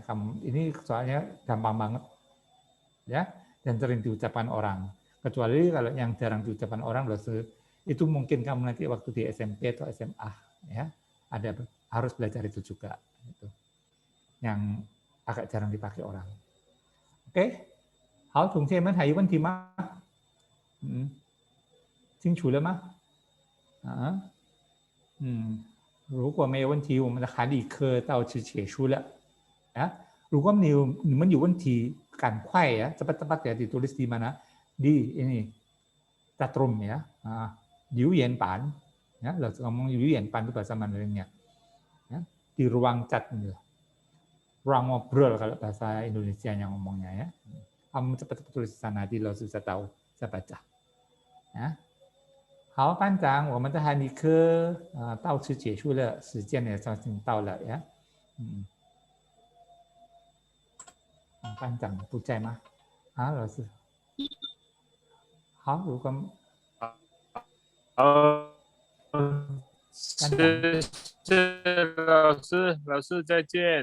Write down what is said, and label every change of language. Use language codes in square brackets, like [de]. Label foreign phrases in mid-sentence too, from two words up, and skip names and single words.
[id] Ini soalnya gampang banget ya, dan sering diucapkan orang. Kecuali kalau yang jarang diucapkan orang, itu mungkin kamu nanti waktu di SMP atau SMA ya, harus belajar itu juga. Itu yang agak jarang dipakai orang. Oke, [zh] 好，同学们还有问题吗？清楚了吗？如果没有问题，我们的韩语课到此结束了。如果你们有问题，赶快 [id] ya, cepat-cepat ya ditulis di mana? Di ini chatroom ya. Liu Yan Pan, ya, ngomong Liu Yan Pan itu bahasa Mandarinnya. Ya, di ruang chat ini. Ruang ngobrol kalau bahasa Indonesianya ngomongnya ya. Kamu cepat-cepat tulis di sana, nanti lo bisa tahu, bisa baca. Ya. [zh] 好，班长，我们的韩语课到此结束了，时间也将近到了呀。班长不在吗？老师。好，如果谢谢老师，老师再见。